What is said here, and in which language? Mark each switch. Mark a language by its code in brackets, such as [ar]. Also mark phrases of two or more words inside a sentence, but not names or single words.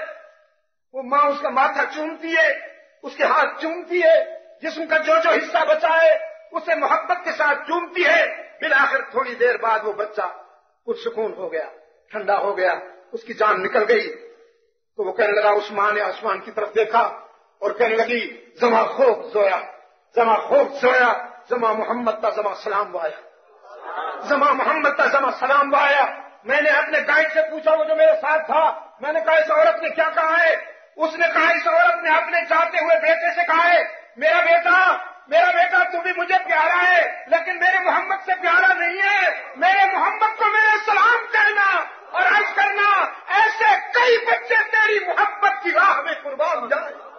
[ur] وہ ماں اس کا ماتھا چومتی ہے, اس کے ہاتھ چومتی ہے, جسم کا جو حصہ بچا ہے اسے محبت کے ساتھ چومتی ہے. بالآخر تھوڑی دیر بعد وہ بچہ کچھ سکون ہو گیا, ٹھنڈا ہو گیا, اس کی جان نکل گئی. تو وہ کہنے لگا, اس ماں نے آسمان کی طرف دیکھا اور کہنے لگی, [ps] زما خوب زویا, زما محمد تا زما سلام وایا, زما محمد تا زما سلام وایا. [ur] میں نے اپنے گائیڈ سے پوچھا, وہ جو میرے ساتھ تھا, میں نے کہا اس عورت نے کیا کہا ہے؟ اس نے کہا اس عورت نے اپنے چاہتے ہوئے بیٹے سے کہا ہے, میرا بیٹا تو بھی مجھے پیارا ہے لیکن میرے محمد سے پیارا نہیں ہے, میرے محمد کو میرے سلام کہنا اور عرض کرنا ایسے کئی بچے تیری محبت کی راہ میں قربان جائیں.